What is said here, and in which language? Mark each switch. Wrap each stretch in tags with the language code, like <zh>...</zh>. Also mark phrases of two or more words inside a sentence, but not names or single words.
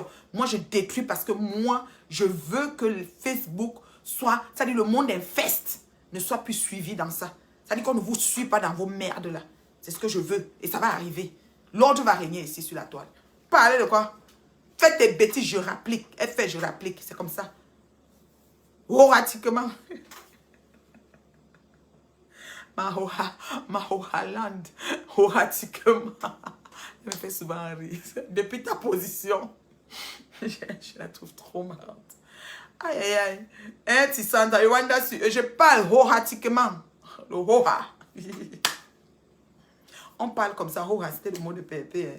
<fr>Moi, je détruis parce que moi, je veux que le Facebook soit, c'est-à-dire le monde infeste, ne soit plus suivi dans ça. C'est-à-dire qu'on ne vous suit pas dans vos merdes là. C'est ce que je veux et ça va arriver. L'ordre va régner ici sur la toile. Parlez de quoi? Faites des bêtises, je rapplique. Elle fait, je rapplique. C'est comme ça. Horatiquement. Ma Hohaland. Horatiquement. Elle me fait souvent rire. Depuis ta position, je la trouve trop marrante. Aïe, aïe, aïe. Hein, Tissandra, je parle horatiquement. Le hoha. On parle comme ça. Hoha, c'était le mot de Pépé.</fr>